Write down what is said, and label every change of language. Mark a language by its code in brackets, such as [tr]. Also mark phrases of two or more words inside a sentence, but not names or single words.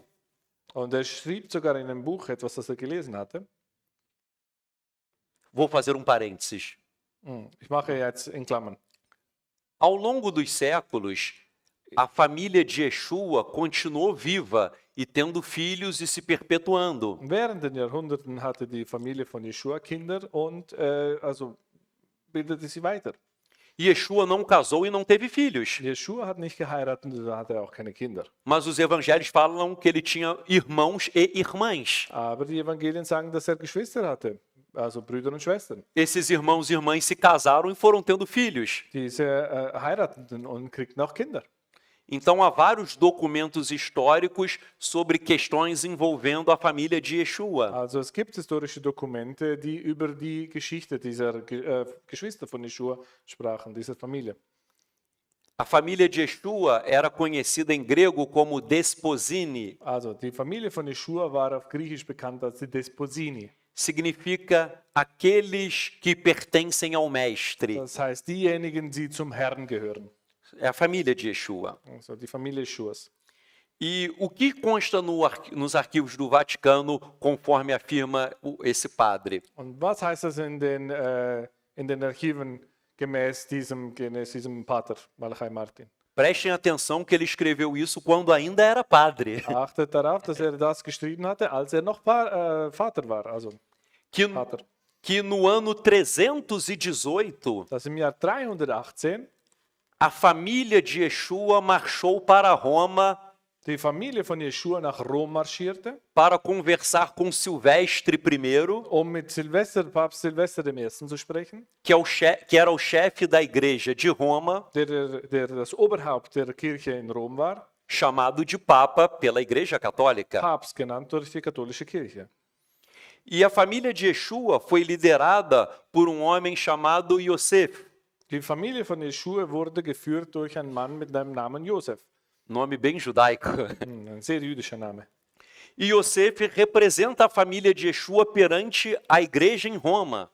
[de] Und er schrieb sogar in einem Buch etwas, das er gelesen hatte. [pt] Vou fazer parênteses. [de] Ich mache jetzt in Klammern. [pt] Ao longo dos séculos, a família de Yeshua continuou viva e tendo filhos e se perpetuando. [de] Während den Jahrhunderten hatte die Familie von Jeschua Kinder und also bildete sie weiter. [pt] Yeshua não casou e não teve filhos. [de] Jeschua hat nicht geheiratet und hatte auch keine Kinder. [pt] Mas os evangelhos falam que ele tinha irmãos e irmãs. [de] Aber die Evangelien sagen, dass er Geschwister hatte, also Brüder und Schwestern. [pt] Esses irmãos e irmãs se casaram e foram tendo filhos. [de] Diese heirateten und kriegten auch Kinder. [pt] Então há vários documentos históricos sobre questões envolvendo a família de Yeshua. [de] Also es gibt historische Dokumente, die über die Geschichte dieser Geschwister von Jeschua sprachen, dieser Familie. [pt] A família de Yeshua era conhecida em grego como Desposini. [de] Also die Familie von Jeschua war auf Griechisch bekannt als die Desposini. [pt] Significa aqueles que pertencem ao mestre. [de] Das heißt diejenigen, die zum Herrn gehören. [pt] É a família de Yeshua. [de] Also die Familie Jeschuas. [pt] E o que consta nos arquivos do Vaticano, conforme afirma esse padre? [de] Und was heißt das in den Archiven gemäß diesem Pater Malachi Martin. [pt] Prestem atenção que ele escreveu isso quando ainda era padre. [de] Achtet darauf, dass das geschrieben hatte, als noch Vater war, also [pt] Que, [de] Pater. [pt] que no ano 318, [de] Dass im Jahr 318 [pt] a família de Yeshua marchou para Roma [de] die Familie von Jeschua nach Rom marschierte, [pt] para conversar com Silvestre I, [de] mit Papst Silvester I. zu sprechen, [pt] que era o chefe da igreja de Roma, [de] der das Oberhaupt der Kirche in Rom war, [pt] chamado de Papa pela Igreja Católica. [de] Papst genannt durch die katholische Kirche. [pt] E a família de Yeshua foi liderada por um homem chamado Yosef, [de] Die Familie von Jeschua wurde geführt durch einen Mann mit dem Namen Josef. [pt] nome bem judaico. [de] Ein sehr jüdischer Name. [pt] E Yosef representa a família de Yeshua perante a igreja em Roma.